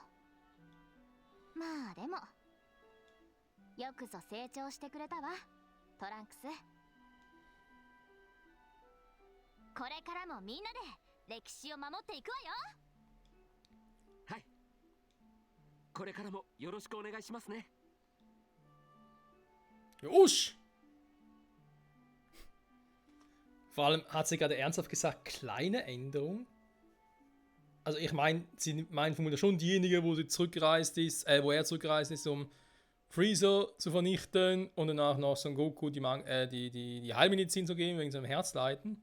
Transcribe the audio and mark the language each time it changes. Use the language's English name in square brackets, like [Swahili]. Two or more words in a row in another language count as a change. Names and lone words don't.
[Japanese] まあでもよくぞ成長してくれたわ、トランクス。これからもみんなで歴史を守っていくわよ。はい、これからもよろしくお願いしますね。 [German] Usch! Vor allem hat sie gerade ernsthaft gesagt, kleine Änderung. Also ich meine, sie meint vermutlich schon diejenige, wo sie zurückgereist ist, wo er zurückgereist ist, um Freezer zu vernichten und danach noch Son Goku die Heilmedizin zu geben wegen seinem Herzleiden.